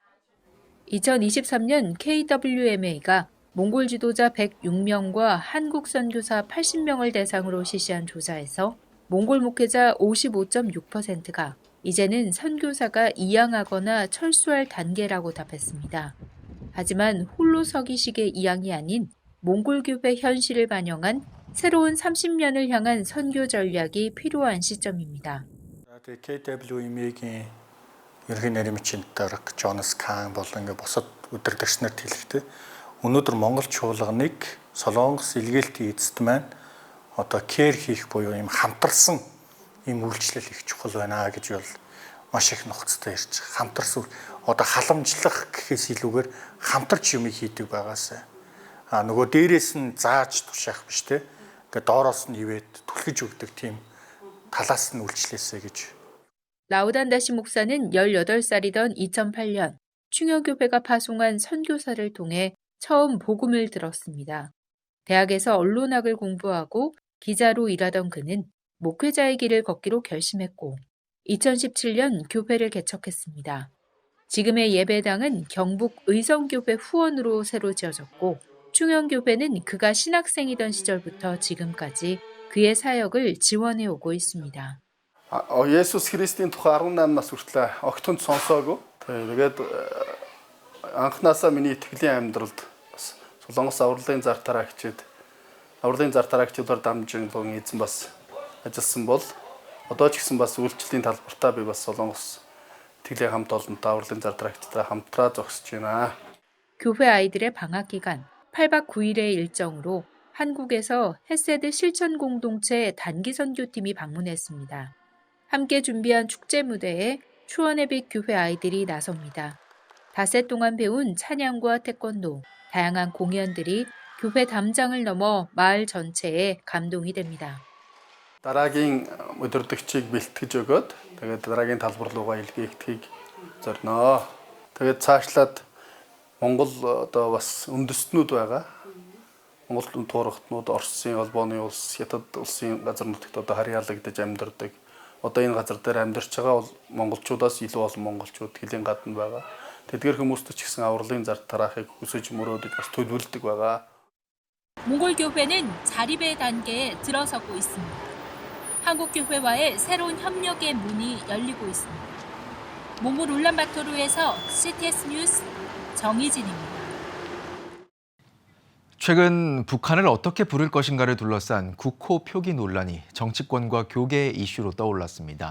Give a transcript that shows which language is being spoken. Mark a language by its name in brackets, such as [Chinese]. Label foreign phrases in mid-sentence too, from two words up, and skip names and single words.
[Korean] 2023년 KWMA가 몽골 지도자 106명과 한국 선교사 80명을 대상으로 실시한 조사에서 몽골 목회자 55.6%가 이제는 선교사가 이양하거나 철수할 단계라고 답했습니다. 하지만 홀로 서기식의 이양이 아닌 몽골 교회 현실을 반영한 새로운 30년을 향한 선교 전략이 필요한 시점입니다. [Mongolian] KWME-ийн ерөнхий нарийн дарга Джонас Кан болон бусад удирдагч нарт хэлэхдээ өнөөдөр Монгол чуулганыг Солонгос илгээлтийн эзэд маань одоо кэр хийх буюу юм хамтарсан юм үйлчлэл их чухал байна гэж бол маш их нухацтай ярьж байгаа. Хамтарсан одоо халамжлах гэхээс илүүгээр хамтарч юм хийдэг байгаасаа. Нөгөө дээрээс нь зааж тушаах биш те. Ингээд доороос нь ивэд түлхэж өгдөг тийм талаас нь үйлчлээсэ гэж. [Korean] 라우단다시 목사는 18살이던 2008년 충혈교회가 파송한 선교사를 통해 처음 복음을 들었습니다. 대학에서 언론학을 공부하고 기자로 일하던 그는 목회자의 길을 걷기로 결심했고 2017년 교회를 개척했습니다. 지금의 예배당은 경북 의성교회 후원으로 새로 지어졌고 충현교회는 그가 신학생이던 시절부터 지금까지 그의 사역을 지원해 오고 있습니다. 예수스 그리스도인 [Mongolian] тухай 18 нас хүртэл огтунд сонсоогүй. Тэгээд анхнаасаа миний итгэлийн амьдралд Солонгос авралын зар тараагчдаар дамжуулан эзэн бас ажилласан бол одоо ч гэсэн бас үйлчлэлийн талбартаа би бас Солонгос итгэлийн хамт олонтой авралын зар тараагчдаа хамтраа зогсож байна. [Korean] 교회 아이들의 방학 기간 8박 9일의 일정으로 한국에서 헤세드 실천 공동체 단기 선교팀이 방문했습니다. 함께 준비한 축제 무대에 추원의 빛 교회 아이들이 나섭니다. 닷새 동안 배운 찬양과 태권도, 다양한 공연들이 교회 담장을 넘어 마을 전체에 감동이 됩니다. [Mongolian] Дараагийн өдөртөгчийг бэлтгэж өгөөд тэгээд дараагийн талбар руугаа илгээхдгийг зорно. Тэгээд цаашлаад Монгол одоо бас үндэстнүүд байгаа. Монгол туурхтнууд Оросын холбооны улс, Хятад улсын газар нутагт одоо харьяалагдаж амьдардаг. Одоо энэ газар дээр амьдарч байгаа бол монголчуудаас илүү олон монголчууд хэлийн гадна байгаа. Тэдгээр хүмүүст ч гэсэн авралын зар тараахыг хүсэж мөрөөдөж бас төлөвлөдөг байгаа. [Korean] 몽골 교회는 자립의 단계에 들어서고 있습니다. 한국 교회와의 새로운 협력의 문이 열리고 있습니다. 몽골 울란바토르에서 CTS 뉴스 정희진입니다. 최근 북한을 어떻게 부를 것인가를 둘러싼 국호 표기 논란이 정치권과 교계의 이슈로 떠올랐습니다.